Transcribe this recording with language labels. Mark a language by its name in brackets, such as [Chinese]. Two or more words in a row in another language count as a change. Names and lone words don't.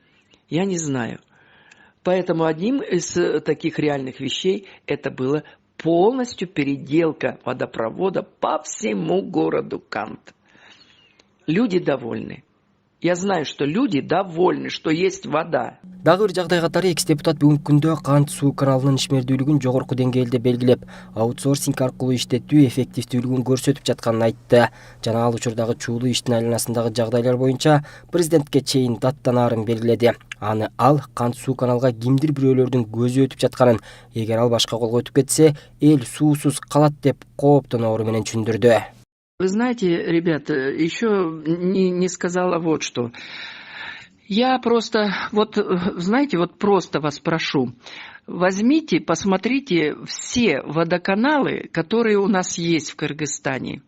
[Russian] Поэтому одним из таких реальных вещей это была полностью переделка водопровода по всему городу Кант. Люди довольны. Я знаю, что люди довольны, что есть вода. [Kyrgyz] Дагы бир жагдай катары экс-депутат бүгүнкү күндө Кант суу каналынын ишмердүүлүгүн жогорку деңгээлде белгилеп, аутсорсинг аркылуу иштетүү эффективдүүлүгүн көрсөтүп жатканын айтты. Жана ал учурдагы чуулуу иштин айланасындагы жагдайлар боюнча президентке чейин даттанаарын белгиледи. Ал Кант суу каналга кимдир бирөөлөрдүн көзү өтүп жатканын, эгер ал башка колго өтүп кетсе, эл суусуз калат деп кооптоноору менен түшүндүрдү. [Russian] Вы знаете, ребята, еще не сказала вот что. Я просто, просто вас прошу, возьмите, посмотрите все водоканалы, которые у нас есть в Кыргызстане.